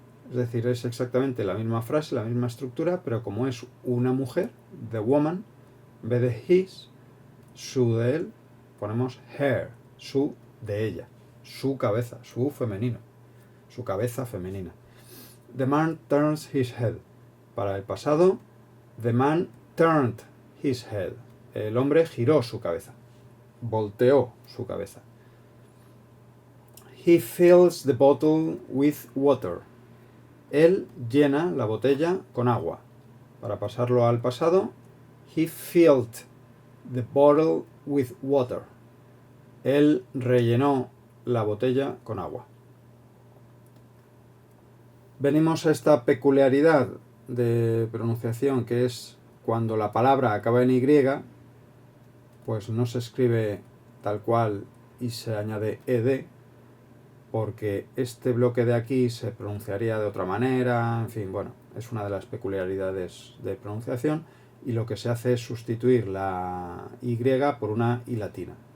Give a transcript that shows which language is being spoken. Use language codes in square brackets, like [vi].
[es] Es decir, es exactamente la misma frase, la misma estructura, pero como es una mujer, [en] the woman, [es] en vez de his, su de él, ponemos her, su de ella, su cabeza, su femenino, su cabeza femenina. [en] The man turns his head. [es] Para el pasado, [en] the man turned his head. [es] El hombre giró su cabeza, volteó su cabeza. [en] He fills the bottle with water. [es] Él llena la botella con agua. Para pasarlo al pasado, [en] he filled the bottle with water. [es] Él rellenó la botella con agua. Venimos a esta peculiaridad de pronunciación que es cuando la palabra acaba en Y, pues no se escribe tal cual y se añade ed, porque este bloque de aquí se pronunciaría de otra manera, en fin, bueno, es una de las peculiaridades de pronunciación y lo que se hace es sustituir la Y por una I latina.